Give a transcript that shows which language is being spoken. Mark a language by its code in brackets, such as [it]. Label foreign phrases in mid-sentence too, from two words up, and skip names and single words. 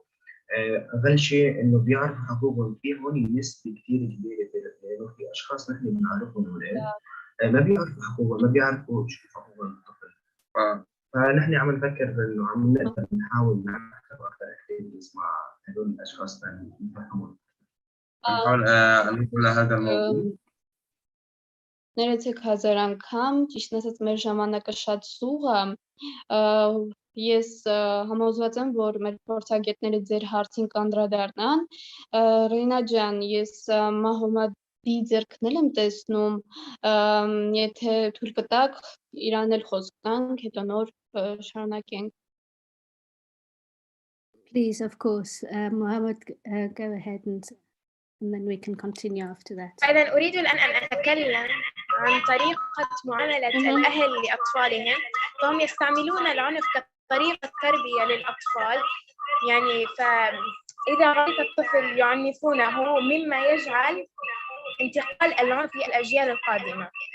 [ar] اقل شيء انه بيعرفوا حقوقهم. في هون نسبه كثير كبيره بلبنان وفي اشخاص نحن بنعرفهم اولاد ما بيعرفوا حقوقهم، ما بيعرفوا شو حقوق الطفل. فنحن عم نفكر انه عم نقدر نحاول نعمل اكثر اكتيفيتيز مع هدول الاشخاص نفهمهم. نحاول ان نقول هذا الموضوع. [hy] Ներեցեք հազար անգամ, ճիշտ ասած մեր ժամանակը շատ սուղ է, ես համոզված եմ, որ մեր փորձագետները ձեր հարցին կանդրադառնան։ Ռեյնա ջան, ես Մահոմադի ձեռքն եմ տեսնում, եթե թույլ կտաք, իրան էլ խոսք տանք, հետո նոր շարունակենք։ [en] Please, of course, Mohammed, go ahead and then we can continue after that. [ar] أيضا أريد الآن أن أتكلم عن طريقة معاملة الأهل لأطفالهم، فهم يستعملون العنف كطريقة تربية للأطفال يعني، فإذا رأيت الطفل يعنفونه مما يجعل انتقال العنف للأجيال القادمة.